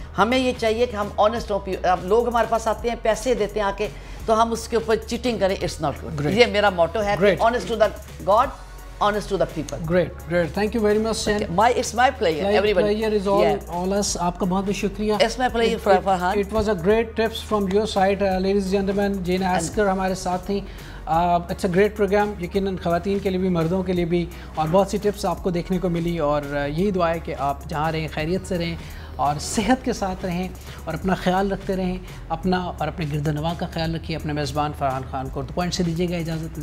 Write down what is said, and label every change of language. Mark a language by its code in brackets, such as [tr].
[hi] हमें ये चाहिए कि हम ऑनेस्ट हों. अब लोग हमारे पास आते हैं, पैसे देते हैं आके, तो हम उसके ऊपर चीटिंग करें, [en] It's not good. [hi] ये मेरा मोटो है, [en] Honest to the God, honest to the people. Great. Thank you very much, Sen. It's my pleasure. Everybody. Pleasure is all us. [hi] आपका बहुत बहुत शुक्रिया. [en] It's my pleasure, Farhan. It was a great tips from your side, ladies and gentlemen. [hi] Jane Asker हमारे साथ थी. [en] It's a great program. [hi] यकीनन ख़वातीन के लिए भी, मर्दों के लिए भी, और बहुत सी टिप्स आपको देखने को मिली. और यही दुआ है कि आप जहाँ रहें खैरियत से रहें और सेहत के साथ रहें और अपना ख्याल रखते रहें. अपना और अपने गिरदनवा का ख्याल रखिए. अपने मेज़बान फरहान खान को पॉइंट से दीजिएगा इजाज़त.